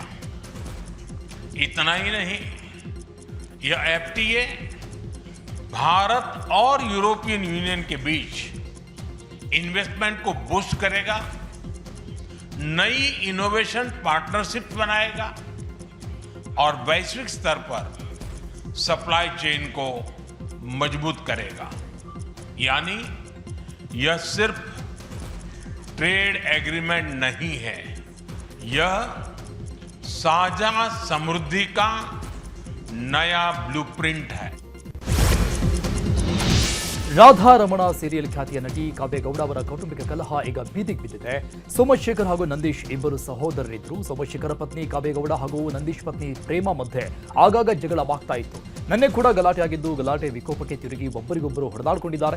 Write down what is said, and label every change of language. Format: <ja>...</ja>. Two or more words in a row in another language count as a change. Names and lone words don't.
<hi>इतना ही नहीं, यह एफटीए भारत और यूरोपियन यूनियन के बीच इन्वेस्टमेंट को बूस्ट करेगा, नई</hi> <en>innovation partnership</en> <hi>बनाएगा और वैश्विक स्तर पर</hi> <en>supply chain</en> <hi>को मजबूत करेगा. यानी यह सिर्फ</hi> <en>trade agreement</en> <hi>नहीं है, यह साझा समृद्धि का नया ब्लूप्रिंट है.</hi> <kn>ರಾಧಾ ರಮಣ ಸೀರಿಯಲ್ ಖ್ಯಾತಿಯ ನಟಿ ಕಾವ್ಯಗೌಡ ಅವರ ಕೌಟುಂಬಿಕ ಕಲಹ ಈಗ ಬೀದಿಗೆ ಬಿದ್ದಿದೆ. ಸೋಮಶೇಖರ್ ಹಾಗೂ ನಂದೀಶ್ ಇಬ್ಬರು ಸಹೋದರರಿದ್ರು. ಸೋಮಶೇಖರ ಪತ್ನಿ ಕಾವ್ಯಗೌಡ ಹಾಗೂ ನಂದೀಶ್ ಪತ್ನಿ ಪ್ರೇಮ ಮಧ್ಯೆ ಆಗಾಗ ಜಗಳವಾಗ್ತಾ ಇತ್ತು. ನಿನ್ನೆ ಕೂಡ ಗಲಾಟೆ ಆಗಿದ್ದು, ಗಲಾಟೆ ವಿಕೋಪಕ್ಕೆ ತಿರುಗಿ ಒಬ್ಬರಿಗೊಬ್ಬರು ಹೊಡೆದಾಡಿಕೊಂಡಿದ್ದಾರೆ.</kn>